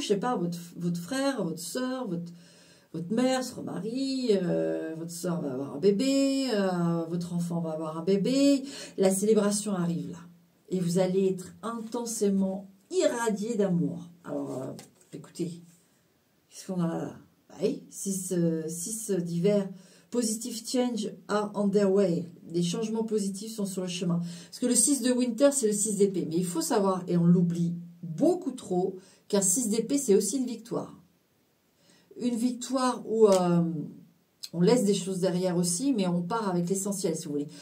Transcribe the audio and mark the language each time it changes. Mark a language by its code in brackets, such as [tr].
[fr] Je ne sais pas, votre frère, votre soeur, votre mère se remarie, votre soeur va avoir un bébé, votre enfant va avoir un bébé. La célébration arrive là. Et vous allez être intensément irradié d'amour. Alors, écoutez, qu'est-ce qu'on a là? Oui, 6 divers. [en] Positive change are on their way. [fr] Des changements positifs sont sur le chemin. Parce que le 6 de Winter, c'est le 6 d'épée. Mais il faut savoir, et on l'oublie beaucoup trop, qu'un 6 d'épée, c'est aussi une victoire. Une victoire où on laisse des choses derrière aussi, mais on part avec l'essentiel, si vous voulez.